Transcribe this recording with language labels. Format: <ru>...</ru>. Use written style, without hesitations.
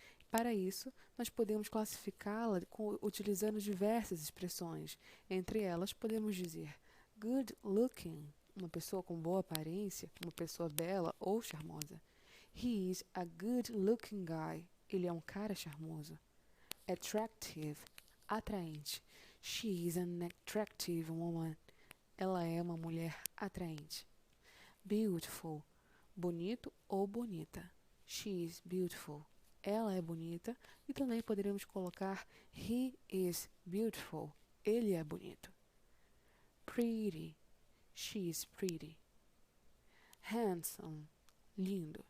<pt>Para isso, nós podemos classificá-la utilizando diversas expressões. Entre elas, podemos dizer good looking, uma pessoa com boa aparência, uma pessoa bela ou charmosa.</pt> <en>He is a good looking guy.</en> <pt>Ele é um cara charmoso.</pt> <en>Attractive, atraente. She is an attractive woman.</en> <pt>Ela é uma mulher atraente. Beautiful. Bonito ou bonita.</pt> <en>She is beautiful.</en> <pt>Ela é bonita. E também poderíamos colocar</pt> <en>he is beautiful.</en> <pt>Ele é bonito.</pt> <en>Pretty. She is pretty. Handsome. Lindo.</en>